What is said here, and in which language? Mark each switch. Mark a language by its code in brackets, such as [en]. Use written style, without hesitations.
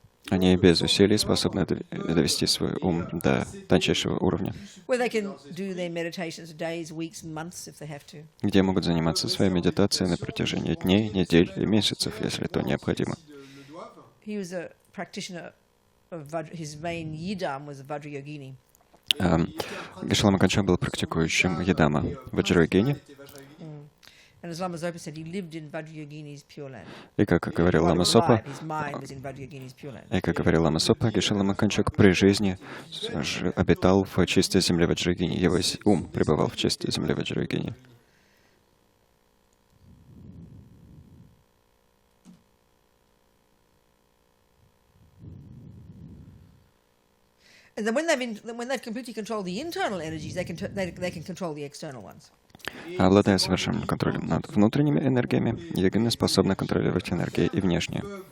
[ru] Они без усилий способны довести свой ум до тончайшего уровня, [en] where they can do their meditations days, weeks, months if they have to. [ru] где могут заниматься своей медитацией на протяжении дней, недель и месяцев, если то необходимо. [en] He was a practitioner of his main yidam was Vajrayogini. [ru] Geshe Lama Khancho был практикующим Йидама в Ваджрайогине. [en] And as Lama Zopa said, he lived in Vajrayogini's Pure Land. [ru] И как говорил Лама Сопа, [en] His mind was in Vajrayogini's Pure Land. [ru] Geshe Lama Khancho при жизни обитал в чистой земле Ваджрайогини. Его ум пребывал в чистой земле Ваджрайогини. [en] And then when they've completely controlled the internal energies, they can control the external ones. [ru] Обладая совершенным контролем над внутренними энергиями, йогины способны контролировать энергии и внешние.